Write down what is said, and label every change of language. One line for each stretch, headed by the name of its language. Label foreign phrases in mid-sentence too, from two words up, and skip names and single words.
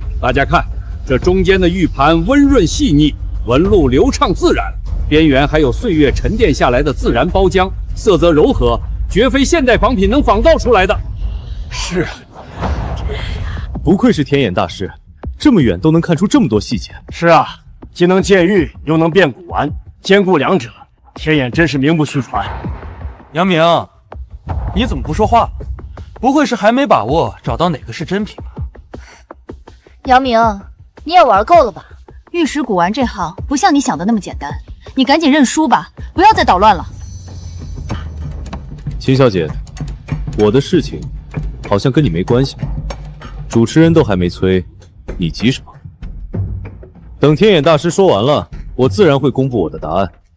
Chinese: 大家看，這中間的玉盤溫潤細膩，紋路流暢自然，邊緣還有歲月沉澱下來的自然包漿，色澤柔和，絕非現代仿品能仿造出來的。是，不愧是天眼大師，這麼遠都能看出這麼多細節。是啊，既能鑑玉，又能辨古玩，兼顧兩者，天眼真是名不虛傳。楊明，你怎麼不說話了？不會是還沒把握找到哪個是真品吧？楊明，你也玩夠了吧？玉石古玩這行不像你想的那麼簡單，你趕緊認輸吧，不要再搗亂了。秦小姐，我的事情好像跟你沒關係。主持人都還沒催，你急什麼？等天眼大師說完了，我自然會公布我的答案。